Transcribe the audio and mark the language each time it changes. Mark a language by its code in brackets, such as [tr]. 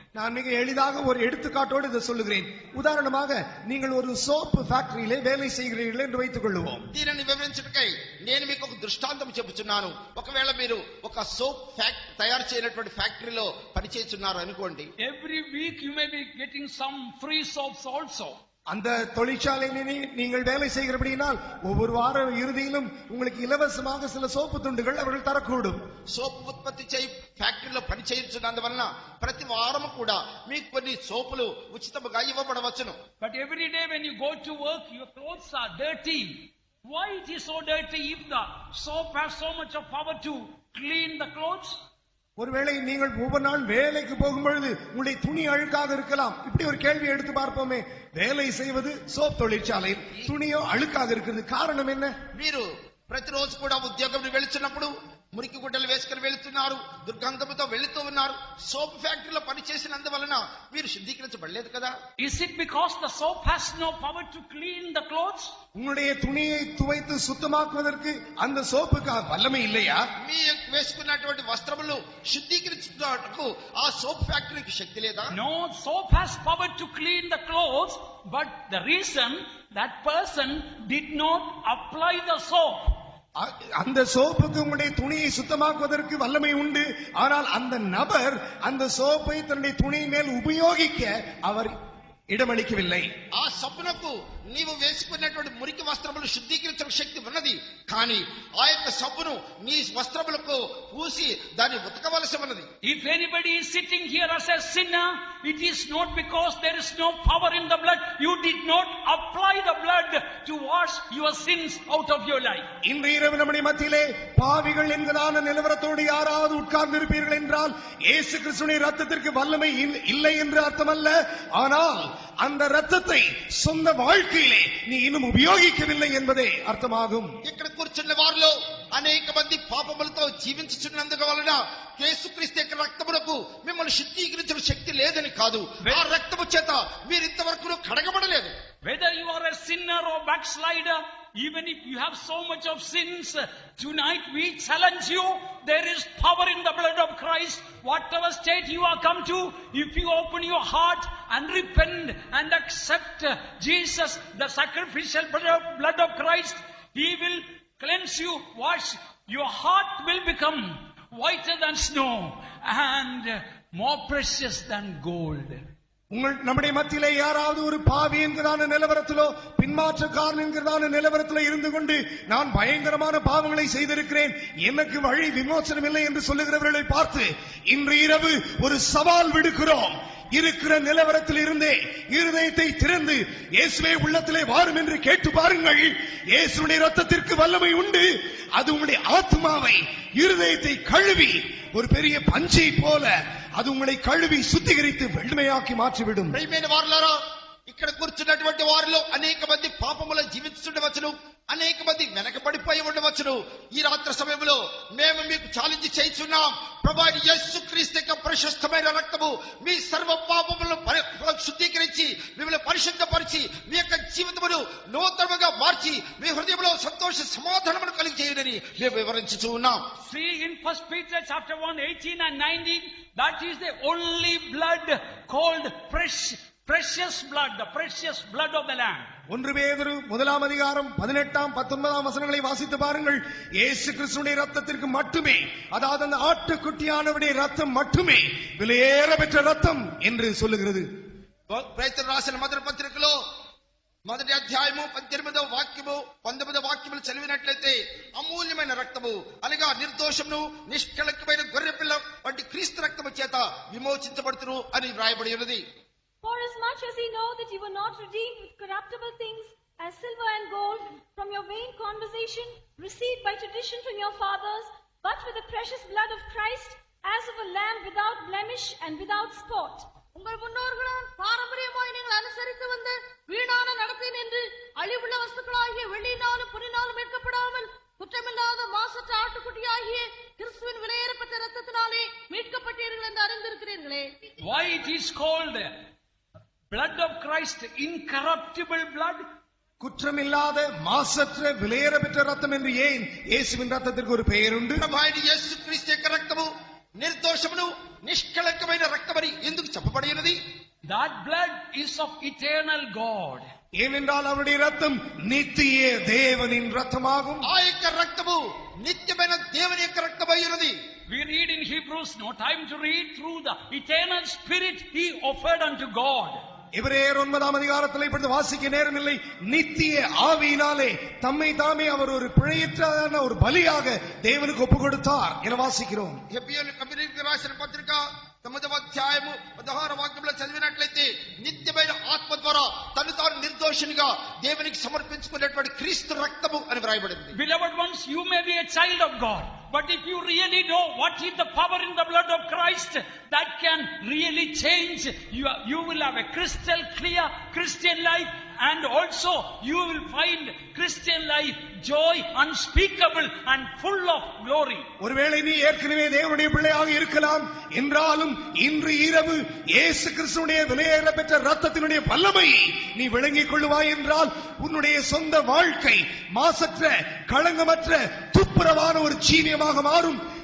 [ta] நான் மிக எளிதாக ஒரு எடுத்துக்காட்டோடு இதை சொல்லுகிறேன். உதாரணமாக, நீங்கள் ஒரு சோப் ஃபேக்டரியிலே வேலை செய்கிறீர்கள் என்று வைத்துக் கொள்வோம். [te] దీనిని వివరించుటకై నేను మీకు ఒక దృష్టాంతం చెబుతున్నాను. ఒకవేళ మీరు ఒక సోప్ తయారు చేయనటువంటి ఫ్యాక్టరీలో పనిచేస్తున్నారు అనుకోండి. [en] Every week you may be getting some free soaps also. [ta] அந்த தொழிற்சாலையிலே நீங்கள் வேலை செய்கிறபடியால் ஒவ்வொரு வார இறுதியிலும் உங்களுக்கு இலவசமாக சில சோப்பு துண்டுகள் அவர்கள் தரக்கூடும். [te] సోపు ఉత్పత్తి చేయి ఫ్యాక్టరీలో పని చేయించినందువలన ప్రతి వారము కూడా మీకు కొన్ని సోపులు ఉచితంగా ఇవ్వబడవచ్చును. [en] But every day when you go to work, your clothes are dirty. Why it is so dirty if the soap has so much of power to clean the clothes? [ta] ஒருவேளை நீங்கள் ஒவ்வொரு நாள் வேலைக்கு போகும்பொழுது உங்களுடைய துணி அழுக்காக இருக்கலாம். இப்படி ஒரு கேள்வி எடுத்து பார்ப்போமே. வேலை செய்வது சோப் தொழிற்சாலையில், துணியோ அழுக்காக இருக்கிறது. காரணம் என்ன? [te] మీరు ప్రతిరోజు కూడా ఉద్యోగం వెళుతున్నప్పుడు మురికి గుడ్డలు వేసుకుని వెళుతున్నారు, దుర్గంధముతో వెళుతూ ఉన్నారు. సోప్ ఫ్యాక్టరీలో పనిచేసినందువలన మీరు శుద్ధీకరించబడలేదు కదా? [en] Is it because the soap has no power to clean the clothes? [ta] உங்களுடைய துணியை துவைத்து சுத்தமாக்குவதற்கு அந்த சோப்புக்கு வல்லமை இல்லையா? [te] మీ వేసుకున్నటువంటి వస్త్రములు శుద్ధీకరించుటకు ఆ సోప్ ఫ్యాక్టరీకి శక్తి లేదా? [en] No, soap has power to clean the clothes, but the reason that person did not apply the soap. [ta] அந்த சோப்புக்கு உங்களுடைய துணியை சுத்தமாக்குவதற்கு வல்லமை உண்டு. ஆனால் அந்த நபர் அந்த சோப்பை தன்னுடைய துணி மேல் உபயோகிக்க அவர் இடமளிக்கவில்லை. [te] ఆ సబ్బునకు నీవు వేసుకున్నటువంటి మురికి వస్త్రములు శుద్ధీకరించే శక్తి ఉన్నది, కానీ ఆ యొక్క సబ్బును నీ వస్త్రములకు పూసి దాన్ని ఉతకవలసి ఉన్నది. [en] If anybody is sitting here as a sinner, it is not because there is no power in the blood. You did not apply the blood to wash your sins out of your life. [ta] இன்று இரவு நம்முடைய மத்தியிலே பாவிகள் என்கிறதான நிலவரத்தோடு யாராவது உட்கார்ந்து இருப்பீர்கள் என்றால், இயேசு கிறிஸ்துவின் ரத்தத்திற்கு வல்லமை இல்லை என்று அர்த்தமல்ல. ஆனால் அந்த ரத்தத்தை சொந்த வாழ்க்கையிலே நீ இன்னும் உபயோகிக்கவில்லை என்பதே அர்த்தமாகும். [te] ఇక్కడ కూర్చున్న వారిలో అనేక మంది పాపములతో జీవించుచున్నందుకు వలన యేసుక్రీస్తు యొక్క రక్తమునకు మిమ్మల్ని శుద్ధీకరించిన శక్తి లేదని కాదు, ఆ రక్తము చేత మీరు ఇంతవరకు కడగబడలేదు. [en] Whether you are a sinner or backslider, even if you have so much of sins, tonight we challenge you. There is power in the blood of Christ. Whatever state you are come to, if you open your heart and repent and accept Jesus, the sacrificial blood of Christ, He will cleanse you, wash. Your heart will become whiter than snow and more precious than gold. [ta] நம்முடைய மத்தியிலே யாராவது ஒரு பாவி என்கிறதான நிலவரத்திலோ பின்மாற்றக்காரன் என்கிறதான நிலவரத்திலோ இருந்து கொண்டு நான் பயங்கரமான பாவங்களை செய்திருக்கிறேன், எனக்கு வழி விமோசனம் இல்லை என்று சொல்லுகிறவர்களை பார்த்து இன்று இரவு ஒரு சவால் விடுக்கிறோம். இருக்கிற நிலவரத்தில் இருந்தே இருதயத்தை திறந்து இயேசுவே உள்ளத்திலே வாரும் என்று கேட்டு பாருங்கள். இயேசுடைய ரத்தத்திற்கு வல்லமை உண்டு. அது உங்களுடைய ஆத்மாவை இருதயத்தை கழுவி ஒரு பெரிய பஞ்சை போல அது உங்களை கழுவி சுத்திகரித்து வெண்மையாக்கி மாற்றிவிடும். [te] ఇక్కడ కూర్చున్నటువంటి వారిలో అనేక మంది పాపములో జీవిస్తుండవచ్చును, అనేక మంది వెనకబడిపోయి ఉండవచ్చును. ఈ రాత్రి సమయంలో మేము మీకు ఛాలెంజ్ చేస్తున్నాం. ప్రభువైన యేసుక్రీస్తు యొక్క ప్రశస్తమైన రక్తము మీ సర్వ పాపములను శుద్ధీకరించి మిమ్మల్ని పరిశుద్ధపరిచి మీ యొక్క జీవితమును నూతనముగా మార్చి మీ హృదయంలో సంతోష సమాధానమును కలిగజేయునని మేము వివరించుచూ ఉన్నాం. [en] See in 1 Peter chapter 1, 18 and 19, that is the only blood called precious blood, the precious blood of the Lamb. [ta] 1 பேதுரு 1ஆம் அதிகாரம் 18, 19 வசனங்களை வாசித்து பாருங்கள். இயேசு கிறிஸ்துவின் இரத்தத்திற்கு மட்டுமே, அதாவது அந்த ஆட்டுக்குட்டியானவருடைய இரத்தம் மட்டுமே விலையேற பெற்ற இரத்தம் என்று சொல்லுகிறது. [te] పేతురు రాసిన మొదటి పత్రికలో మొదటి అధ్యాయము 18వ వాక్యము 19వ వాక్యములు చదివినట్లయితే అమూల్యమైన రక్తము అనగా నిర్దోషమును నిష్కళంకమైన గొర్రెపిల్ల వంటి క్రీస్తు రక్తము చేత విమోచించబడుతును అని వ్రాయబడి ఉన్నది. [en] For as much as ye know that ye were not redeemed with corruptible things as silver and gold from your vain conversation received by tradition from your fathers, but with the precious blood of Christ as of a lamb without blemish and without spot. [ta] உங்கள் முன்னோர்களால் பாரம்பரியமாய் நீங்கள் அனுசரித்து வந்த வீணான நடத்தை நின்று அழிவுள்ள வஸ்துக்களாகிய வெள்ளியினாலும் பொன்னினாலும் மீட்கப்படாமல் குற்றமில்லாத மாசற்ற ஆட்டுக்குட்டியாகிய கிறிஸ்துவின் விலையேறப்பட்ட இரத்தத்தினாலே மீட்கப்பட்டீர்கள் என்று அறிந்திருக்கிறீர்களே. [en] Why it is called blood of Christ, incorruptible blood? [ta] குற்றமில்லாத மாசற்ற விலையேற பெற்ற ரத்தம் என்று ஏன் இயேசுவின் ரத்தத்திற்கு ஒரு பெயர் உண்டு? [te] ప్రభువైన యేసుక్రీస్తు యొక్క రక్తము నిర్దోషమును నిష్కళంకమైన రక్తమని ఎందుకు చెప్పబడినది? [en] That blood is of eternal God. [ta] ஏனென்றால் அவருடைய ரத்தம் நித்திய தேவனின் ரத்தமாகும். [te] ఆ యొక్క రక్తము నిత్యమైన దేవుని యొక్క రక్తమై ఉన్నది. [en] We read in Hebrews, no time to read, through the eternal spirit he offered unto God. [ta] எபிரேயர் 9ஆம் அதிகாரத்தில் இப்பொழுது வாசிக்க நேரமில்லை. நித்திய ஆவியினாலே தம்மை தாமே அவர் ஒரு பிழையற்ற ஒரு பலியாக தேவனுக்கு ஒப்பு கொடுத்தார் என வாசிக்கிறோம். [te] హెబ్రీయులకు రాసిన పత్రిక 9వ అధ్యాయము 16వ వాక్యంలో చదివినట్లయితే నిత్యమైన ఆత్మ ద్వారా తను తాను నిర్దోషినిగా దేవునికి సమర్పించుకునేటువంటి క్రీస్తు రక్తము అని వ్రాయబడింది. [en] Beloved ones, you may be a child of God, but if you really know what is the power in the blood of Christ that can really change, you will have a crystal clear Christian life, and also you will find Christian life joy unspeakable and full of glory. [ta] ஒருவேளை நீ ஏற்கனவே தேவனுடைய பிள்ளையாக இருக்கலாம் என்றாலும் இன்று இரவு இயேசு கிறிஸ்துவினுடைய விலையேற பெற்ற இரத்தத்தினுடைய வல்லமையை நீ விளங்கிக் கொள்வாய் என்றால் உன்னுடைய சொந்த வாழ்க்கை மாசற்ற களங்கமற்ற துப்புரவான ஒரு ஜீவியமாக மாறும்.